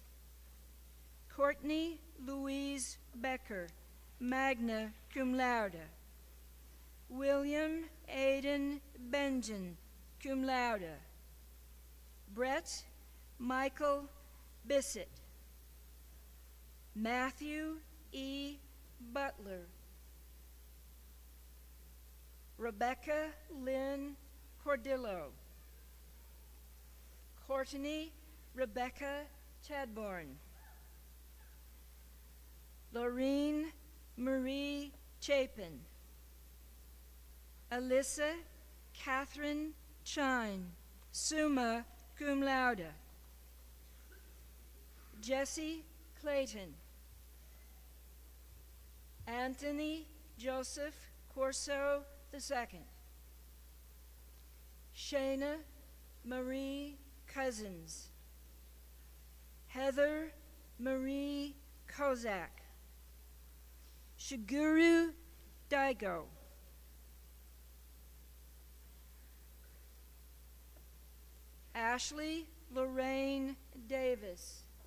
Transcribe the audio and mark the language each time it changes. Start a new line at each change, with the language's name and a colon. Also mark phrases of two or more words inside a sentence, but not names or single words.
English: Courtney Louise Becker,
Latin: magna cum laude.
English: William Aidan Benjamin,
Latin: cum laude.
English: Brett Michael Bissett. Matthew E. Butler. Rebecca Lynn Cordillo. Courtney Rebecca Chadbourne. Laureen Marie Chapin. Alyssa Catherine Chine,
Latin: summa cum laude.
English: Jesse Clayton. Anthony Joseph Corso II. Shayna Marie Cousins. Heather Marie Kozak. Shiguru Daigo. Ashley Lorraine Davis.